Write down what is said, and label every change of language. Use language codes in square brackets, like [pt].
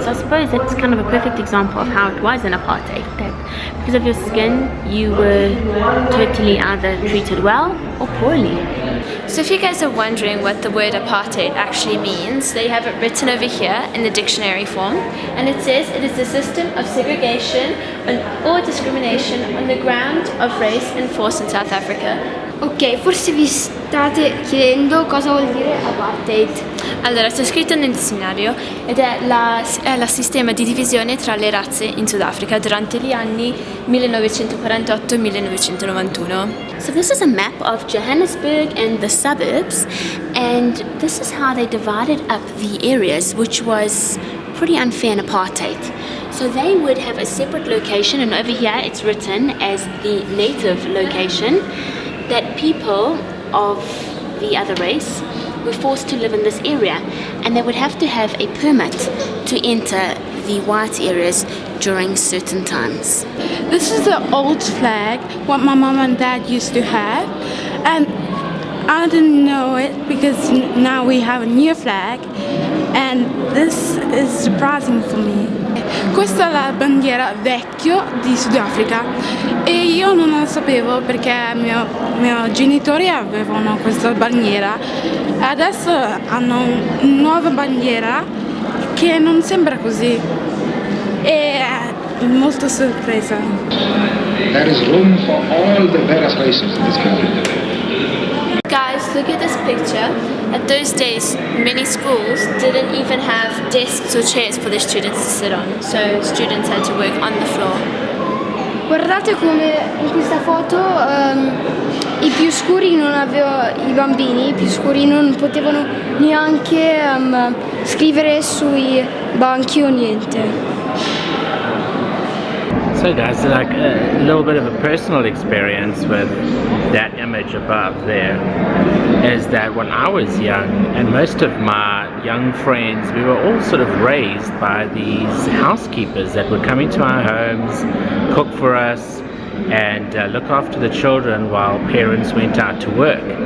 [en] So I suppose that's kind of a perfect example of how it was in apartheid, that because of your skin you were totally either treated well or poorly. So if you guys are wondering what the word apartheid actually means, they have it written over here in the dictionary form, and it says it is a system of segregation or discrimination on the ground of race enforced in South Africa. [it] Ok, forse vi state chiedendo cosa vuol dire apartheid. Allora, c'è scritto nel dizionario ed è il sistema di divisione tra le razze in Sudafrica durante gli anni 1948 e 1991. [en] So this is a map of Johannesburg and the suburbs, and this is how they divided up the areas, which was pretty unfair in apartheid. So they would have a separate location, and over here it's written as the native location, that people of the other race were forced to live in this area, and they would have to have a permit to enter the white areas during certain times. This is the old flag, what my mom and dad used to have, and I didn't know it because now we have a new flag, and this is surprising for me. [it] Questa è la bandiera vecchio di Sudafrica e io non lo sapevo perché miei genitori avevano questa bandiera. Adesso hanno una nuova bandiera che non sembra così e è molto sorpresa. [en] There is room for all the various races in this country. Guys, look at this picture. At those days, many schools didn't even have desks or chairs for the students to sit on, so students had to work on the floor. [it] Guardate come in questa foto i più scuri non avevano, i bambini più scuri non potevano neanche scrivere sui Boh, anch'io niente. [en] So guys, like a little bit of a personal experience with that image above there is that when I was young, and most of my young friends, we were all sort of raised by these housekeepers that would come into our homes, cook for us, and look after the children while parents went out to work.